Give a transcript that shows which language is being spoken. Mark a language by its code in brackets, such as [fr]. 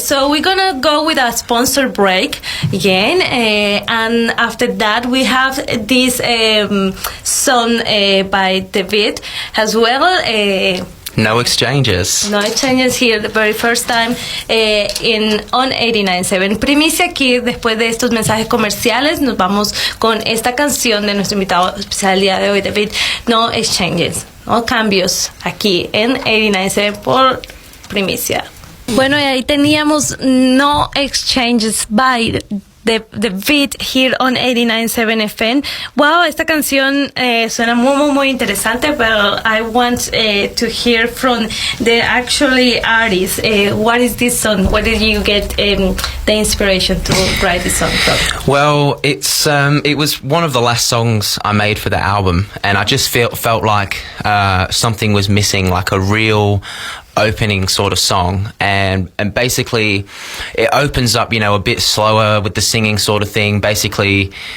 [en] So we're gonna go with a sponsor break again, and after that we have this song by Daveed as well. No exchanges. No exchanges here, the very first time on 89.7. [es] Primicia aquí, después de estos mensajes comerciales, nos vamos con esta canción de nuestro invitado especial el día de hoy, Daveed. No exchanges, no cambios, aquí en 89.7 por Primicia. Bueno, y ahí teníamos No Exchanges [en] by the beat here on [es] 89.7 FM. Wow, esta canción suena muy interesante, pero [en] I want to hear from the actually artist. What is this song? Where did you get the inspiration to write this song from? Well, it was one of the last songs I made for the album, and I just felt like something was missing, like a real opening sort of song, and basically it opens up a bit slower with the singing sort of thing, basically